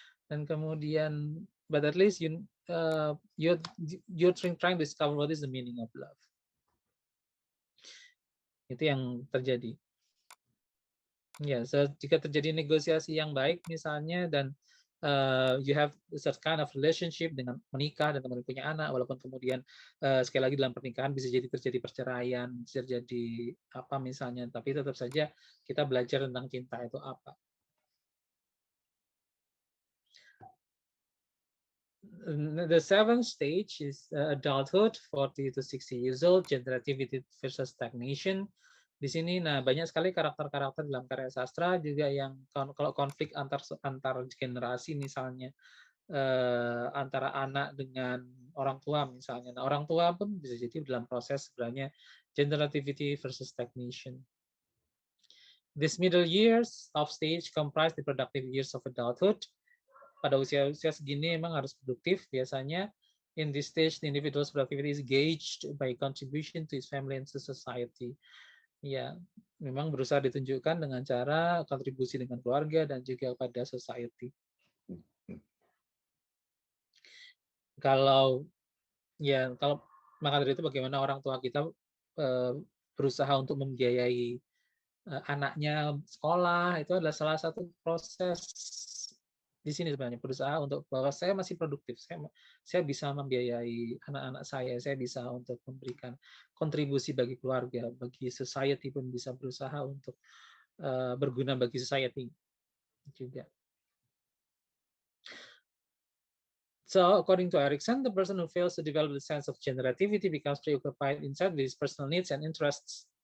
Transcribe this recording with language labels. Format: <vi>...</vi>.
<id>Dan kemudian</id> <en>but at least you're trying to discover what is the meaning of love.</en> <id>Itu yang terjadi. Ya, so jika terjadi negosiasi yang baik misalnya, dan</id> <en>you have such kind of relationship</en> <id>dengan menikah dan kemudian punya anak, walaupun kemudian sekali lagi dalam pernikahan bisa jadi terjadi perceraian, bisa jadi apa misalnya, tapi tetap saja kita belajar tentang cinta itu apa.</id> <en>The seventh stage is adulthood, 40 to 60 years old, generativity versus stagnation.</en> <id>Di sini, nah banyak sekali karakter-karakter dalam karya sastra juga yang kalau konflik antar generasi misalnya, antara anak dengan orang tua misalnya. Nah, orang tua pun bisa jadi dalam proses sebenarnya generativity versus stagnation.</id> <en>These middle years of stage comprise the productive years of adulthood.</en> <id>Pada usia-usia segini memang harus produktif biasanya.</id> <en>In this stage, the individual's productivity is gauged by contribution to his family and to society.</en> <id>Ya, memang berusaha ditunjukkan dengan cara kontribusi dengan keluarga dan juga pada society. Kalau maka dari itu bagaimana orang tua kita berusaha untuk membiayai anaknya sekolah, itu adalah salah satu proses di sini sebenarnya, berusaha untuk bahwa saya masih produktif, saya bisa membiayai anak-anak saya bisa untuk memberikan kontribusi bagi keluarga, bagi society pun bisa berusaha untuk berguna bagi society juga.</id> <en>So, according to Erikson, the person who fails to develop the sense of generativity becomes preoccupied instead with his personal needs and interests.</en>